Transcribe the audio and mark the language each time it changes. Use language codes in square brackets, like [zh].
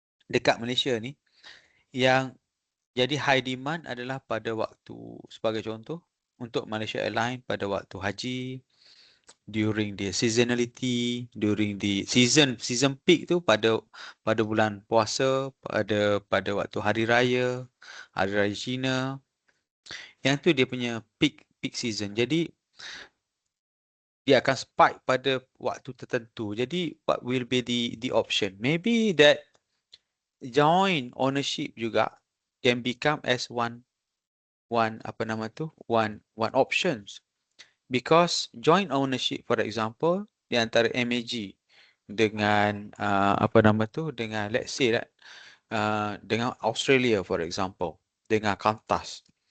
[ms] dekat Malaysia ni yang jadi high demand adalah pada waktu, sebagai contoh, untuk Malaysia Airlines pada waktu haji, [en] during the seasonality, during the season peak [ms] tu pada bulan puasa, pada waktu hari raya Cina. Yang tu dia punya peak season. Jadi dia akan spike pada waktu tertentu. Jadi [en] what will be the option? Maybe that joint ownership [ms] juga [en] can become as one [ms] apa nama tu? [en] One options. Because joint ownership, for example, [ms] di antara MAG dengan apa nama tu, dengan [en] let's say that dengan Australia, for example, dengan Qantas.